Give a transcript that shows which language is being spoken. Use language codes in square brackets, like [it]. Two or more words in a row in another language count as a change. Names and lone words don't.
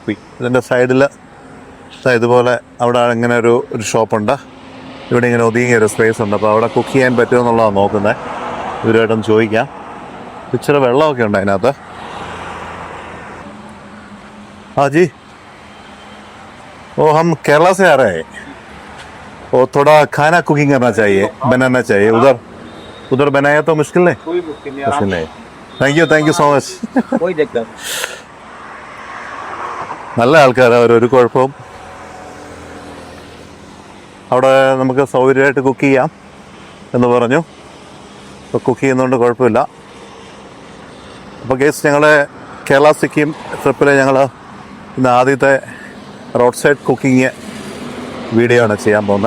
[ml] ഇതിൻ്റെ സൈഡിൽ ഇതുപോലെ അവിടെ ഇങ്ങനെ ഒരു ഷോപ്പുണ്ട്. ഇവിടെ ഇങ്ങനെ ഒതുങ്ങിയ ഒരു സ്പേസ് ഉണ്ട്. അപ്പോൾ അവിടെ കുക്ക് ചെയ്യാൻ പറ്റുമോ എന്നുള്ളതാണ് നോക്കുന്നത്. ഇവരുമായിട്ടൊന്ന് ചോദിക്കാം. ഇച്ചിരി വെള്ളമൊക്കെ ഉണ്ട് അതിനകത്ത്. [hi] ജി हम केरला से आ रहे हैं. वो थोड़ा खाना कुकिंग करना चाहिए, बनाना चाहिए. उधर बनाया तो मुश्किल नहीं? कोई मुश्किल नहीं. [en] Thank you so much. [hi] कोई दिक्कत. [ml] നല്ല ആൾക്കാരാണ്. ഒരു കുഴപ്പവും. അവിടെ നമുക്ക് സൗകര്യമായിട്ട് കുക്ക് ചെയ്യാം എന്ന് പറഞ്ഞു. അപ്പോൾ കുക്ക് ചെയ്യുന്നതുകൊണ്ട് കുഴപ്പമില്ല. അപ്പോൾ ഗൈസ്, ഞങ്ങളുടെ കേരള സിക്കിം ട്രിപ്പിൽ ഞങ്ങൾ ഇന്ന് ആദ്യത്തെ [en] road side cooking video [ml] ആണ് ചെയ്യാൻ പോകുന്നത്.